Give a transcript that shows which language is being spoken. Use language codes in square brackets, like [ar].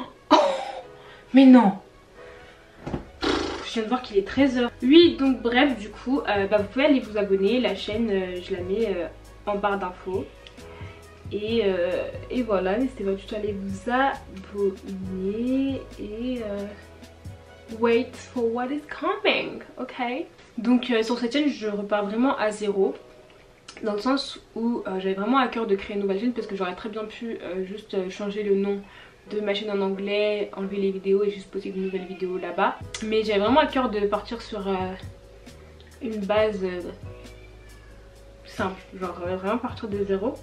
[fr] Oh, mais non. Je viens de voir qu'il est 13 h. Oui, donc bref, du coup, bah, vous pouvez aller vous abonner. La chaîne, je la mets en barre d'infos. Et voilà, n'hésitez pas du tout à aller vous abonner. [en] Et wait for what is coming, ok? [fr] Donc sur cette chaîne, je repars vraiment à zéro. Dans le sens où j'avais vraiment à cœur de créer une nouvelle chaîne, parce que j'aurais très bien pu juste changer le nom de ma chaîne en anglais, enlever les vidéos et juste poster une nouvelle vidéo là-bas. Mais j'avais vraiment à cœur de partir sur une base simple, genre vraiment partir de zéro.